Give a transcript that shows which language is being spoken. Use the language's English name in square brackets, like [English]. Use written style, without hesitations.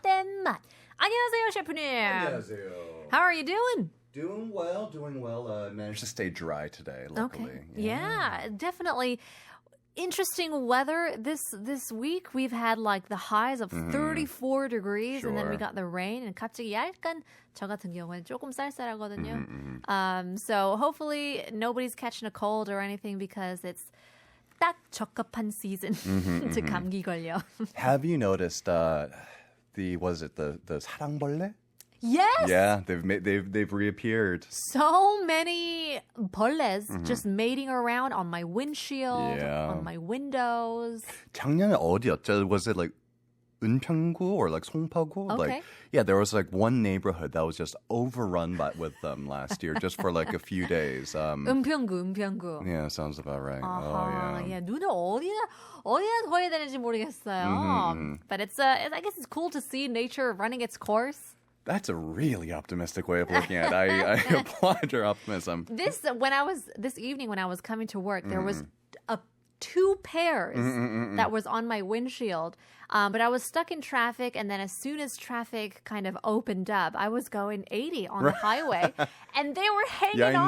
[Korean] 안녕하세요, 셰프님. 안녕하세요. [English] How are you doing? Doing well. Managed to stay dry today, luckily. Okay. Yeah, definitely. Interesting weather this week. We've had like the highs of 34 degrees and then we Sure. got the rain and [Korean] 갑자기 약간 저 같은 경우는 조금 쌀쌀하거든요. [English] So hopefully nobody's catching a cold or anything because it's [Korean] 딱 적합한 [English] season to [Korean] 감기 걸려. [English] Have you noticed the 사랑벌레? Yes. Yeah, they've reappeared. So many 벌레s just mating around on my windshield, Yeah. on my windows. [Korean] 작년에 어디였죠? [English] Was it like 은평구 or like 송파구? Okay. Like, yeah, there was like one neighborhood that was just overrun with them last year, just for like a few days. [Korean] 은평구. [English] Yeah, sounds about right. 아하, Oh yeah. [Korean] 눈을 어디다 둬야 되는지 모르겠어요. [English] But I guess it's cool to see nature running its course. That's a really optimistic way of looking at it. I applaud your optimism. This evening when I was coming to work, there was two pairs that was on my windshield. But I was stuck in traffic, and then as soon as traffic kind of opened up, I was going 80 on the highway, and they were hanging on.